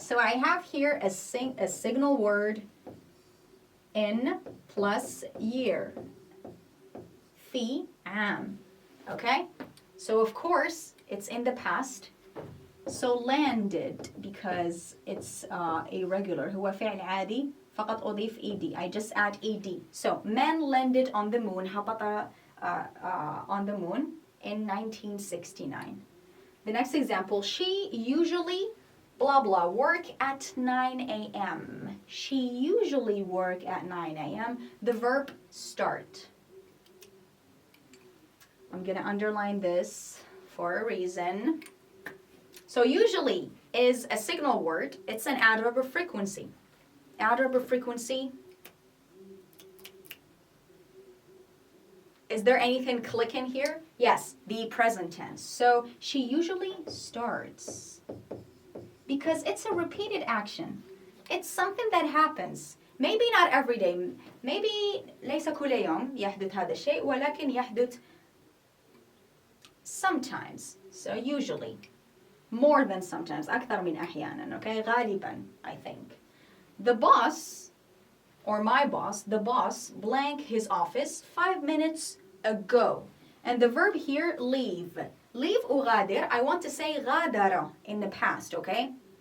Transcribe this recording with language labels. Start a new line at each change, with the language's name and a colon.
English: So I have here a signal word in plus year.
Arabic: في عام. Okay?
English: So of course, it's in the past. So landed, because it's irregular.
Arabic: هو فعل عادي فقط أضيف ed.
English: I just add ed. So man landed on the moon.
Arabic: هبط
English: on the moon in 1969. The next example, she usually blah blah work at 9 a.m. She usually work at 9 a.m. The verb start. I'm gonna underline this for a reason. So usually is a signal word. It's an adverb of frequency. Adverb of frequency. Is there anything clicking here? Yes, the present tense. So she usually starts because it's a repeated action. It's something that happens. Maybe not every day. Maybe
Arabic: ليس كل يوم يحدث هذا الشيء ولكن يحدث sometimes.
English: So usually. More than sometimes.
Arabic: أكثر من أحيانا.
English: Okay? غالبا, I think. The boss, or my boss, the boss blank his office 5 minutes ago. And the verb here, leave. Leave أغادر. I want to say غادر in the past, okay?